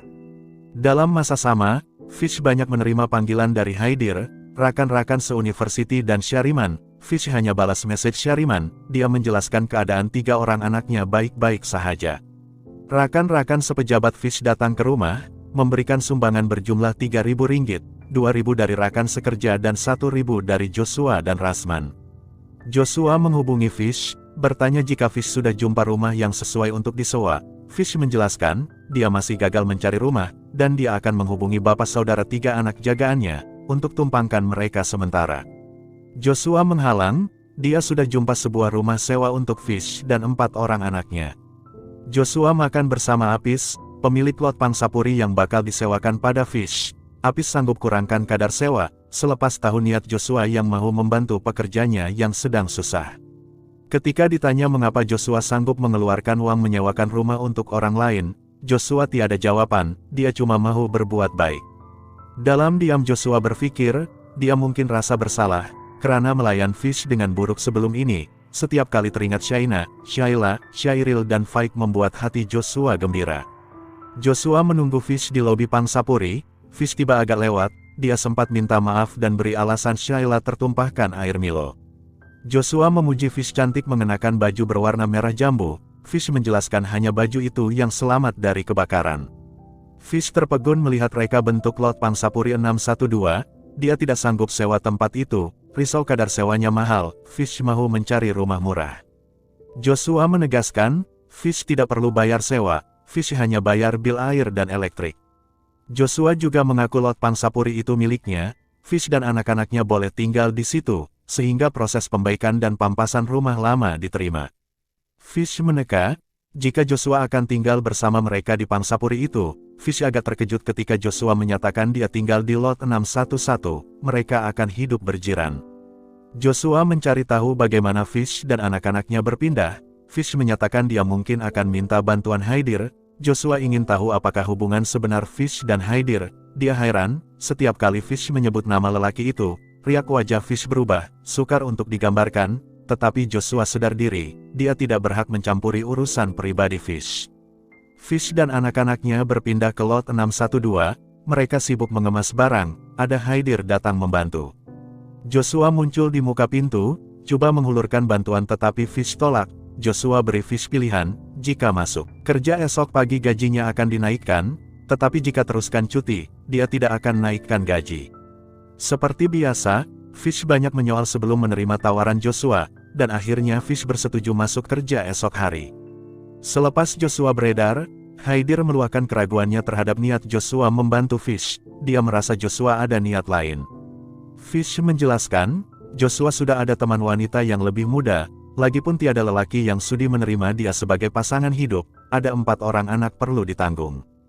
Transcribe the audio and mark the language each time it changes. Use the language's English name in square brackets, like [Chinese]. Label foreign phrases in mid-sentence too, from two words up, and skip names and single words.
[Malay] Dalam masa sama, Fish banyak menerima panggilan dari Haidir, rakan-rakan seuniversity dan Syariman. Fish hanya balas message Syariman, dia menjelaskan keadaan 3 orang anaknya baik-baik sahaja. Rakan-rakan sepejabat Fish datang ke rumah, memberikan sumbangan berjumlah Rp3.000, 2.000 dari rakan sekerja dan 1.000 dari Joshua dan Rasman. Joshua menghubungi Fish, bertanya jika Fish sudah jumpa rumah yang sesuai untuk disewa. Fish menjelaskan, dia masih gagal mencari rumah, dan dia akan menghubungi bapak saudara 3 anak jagaannya, untuk tumpangkan mereka sementara. Joshua menghalang, dia sudah jumpa sebuah rumah sewa untuk Fish dan 4 orang anaknya. Joshua makan bersama Apis, pemilik lot pangsapuri yang bakal disewakan pada Fish. Apis sanggup kurangkan kadar sewa, selepas tahu niat Joshua yang mau membantu pekerjanya yang sedang susah. Ketika ditanya mengapa Joshua sanggup mengeluarkan uang menyewakan rumah untuk orang lain, Joshua tiada jawaban, dia cuma mau berbuat baik. Dalam diam Joshua berpikir, dia mungkin rasa bersalah, karena melayan Fish dengan buruk sebelum ini. Setiap kali teringat Shaina, Shaila, Shairil dan Faik membuat hati Joshua gembira. Joshua menunggu Fish di lobi pangsapuri. Fish tiba agak lewat, dia sempat minta maaf dan beri alasan Shaila tertumpahkan air Milo. Joshua memuji Fish cantik mengenakan baju berwarna merah jambu. Fish menjelaskan hanya baju itu yang selamat dari kebakaran. Fish terpegun melihat reka bentuk lot pangsapuri 612, dia tidak sanggup sewa tempat itu. Risau kadar sewanya mahal, Fish mau mencari rumah murah. Joshua menegaskan, Fish tidak perlu bayar sewa, Fish hanya bayar bil air dan elektrik. Joshua juga mengaku lot pangsapuri itu miliknya, Fish dan anak-anaknya boleh tinggal di situ, sehingga proses pembaikan dan pampasan rumah lama diterima. Fish meneka, jika Joshua akan tinggal bersama mereka di pangsapuri itu. Fish agak terkejut ketika Joshua menyatakan dia tinggal di lot 611, mereka akan hidup berjiran. Joshua mencari tahu bagaimana Fish dan anak-anaknya berpindah. Fish menyatakan dia mungkin akan minta bantuan Haidir. Joshua ingin tahu apakah hubungan sebenar Fish dan Haidir. Dia heran, setiap kali Fish menyebut nama lelaki itu, riak wajah Fish berubah, sukar untuk digambarkan, tetapi Joshua sadar diri, dia tidak berhak mencampuri urusan pribadi Fish. Fish dan anak-anaknya berpindah ke lot 612, mereka sibuk mengemas barang, ada Haidir datang membantu. Joshua muncul di muka pintu, coba menghulurkan bantuan tetapi Fish tolak. Joshua beri Fish pilihan, jika masuk kerja esok pagi gajinya akan dinaikkan, tetapi jika teruskan cuti, dia tidak akan naikkan gaji. Seperti biasa, Fish banyak menyoal sebelum menerima tawaran Joshua, dan akhirnya Fish bersetuju masuk kerja esok hari. Selepas Joshua beredar, Haidir meluahkan keraguannya terhadap niat Joshua membantu Fish, dia merasa Joshua ada niat lain. Fish menjelaskan, Joshua sudah ada teman wanita yang lebih muda, lagipun tiada lelaki yang sudi menerima dia sebagai pasangan hidup, ada 4 orang anak perlu ditanggung.